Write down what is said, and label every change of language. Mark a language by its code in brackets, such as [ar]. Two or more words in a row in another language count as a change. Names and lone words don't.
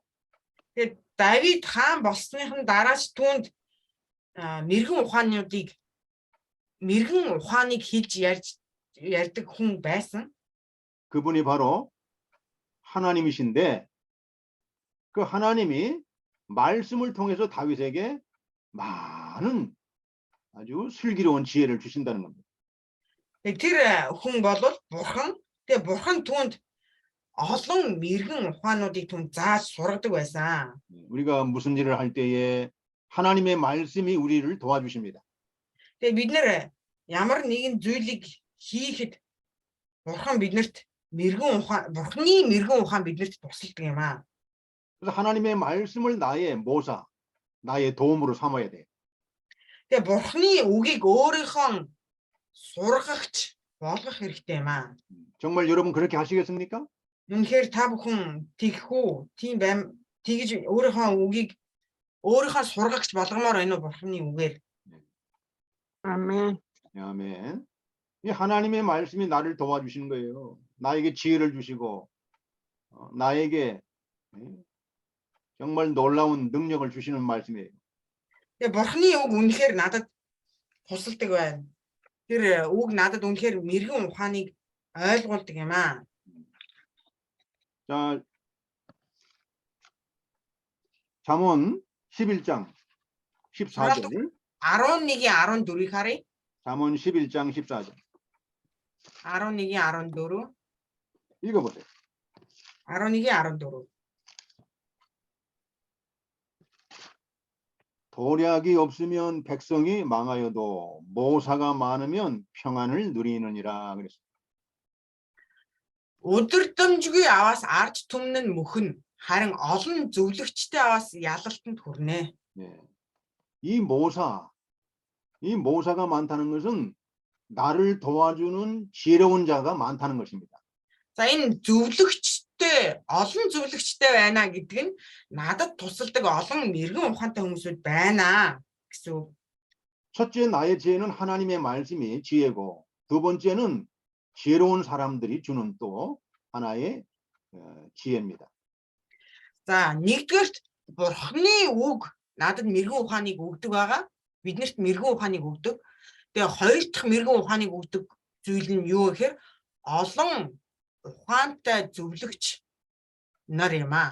[mn] Тэгээд Давид хаан болсныхан дараач түүнд мэрэгэн ухааныг хэлж ярьдаг хүн байсан. [ko] 그분이 바로 하나님이신데 그 하나님이 말씀을 통해서 다윗에게 많은 아주 슬기로운 지혜를 주신다는 겁니다. [mn] Тэр хүн бол бурхан. Тэгээд бурхан түүнд олон мэрэгэн ухаануудыг түн зааж сургадаг байсан. [ko] 우리가 무슨 일을 할 때에 하나님의 말씀이 우리를 도와주십니다. [mn] Тэгээд бид нэр ямар нэгэн зүйлийг хийхэд бурхан биднэрт бурханы мэрэгэн ухаан биднэрт тусалдаг юм аа. [ko] 그래서 하나님의 말씀을 나의 모사, 나의 도움으로 삼아야 돼요. [mn] Тэгээд бурханы үгийг өөрийнхөө сургагч болгох хэрэгтэй юм аа. [ko] 정말 여러분 그렇게 하시겠습니까? [mn] Үнэхээр та бүхэн тэгэх үү? Тийм байм тэгж өөрийнхөө үгийг өөрийнхөө сургагч болгомоор байна уу бурханы үгээр? [ko] 아멘. 아멘. 이 하나님의 말씀이 나를 도와주시는 거예요. 나에게 지혜를 주시고 나에게 정말 놀라운 능력을 주시는 말씀이에요. [mn] Тэгээд бурханы үг үнэхээр надад тусалдаг байна. Тэр үг надад үнэхээр мэрэгэн ухааныг ойлгуулдаг юм аа. [ko] 자, 잠언 11장 14절. [mn] 11-ийн 14-ийг харъя. [ko] 잠언 11장 14절. [mn] 11-ийн 14. [ko] 읽어보세요. [mn] 11-ийн 14. [ko] 도략이 없으면 백성이 망하여도 모사가 많으면 평안을 누리느니라 그랬습니다. [mn] Өдөрдмжгүй аваас ард түмэн мөхөн харин олон зөвлөгчтэй аваас ялалтанд хүрнэ. [ko] 예. 이 모사가 많다는 것은 나를 도와주는 지혜로운 자가 많다는 것입니다. [mn] За энэ зөвлөгчтэй олон зөвлөгчтэй байна гэдэг нь надад тусалдаг олон мэрэгэн ухаантай хүмүүсүүд байна гэсэн үг. [ko] 첫째 나의 지혜는 하나님의 말씀이 지혜고 두 번째는 지혜로운 사람들이 주는 또 하나의 지혜입니다. [mn] За нэгдүгээрт Бурхны үг надад мэрэгэн ухааныг өгдөг байгаа. Биднэрт мэрэгэн ухааныг өгдөг. Тэгээ хоёр дахь мэрэгэн ухааныг өгдөг зүйл нь юу гэхээр олон ухаантай зөвлөгч нар юм аа.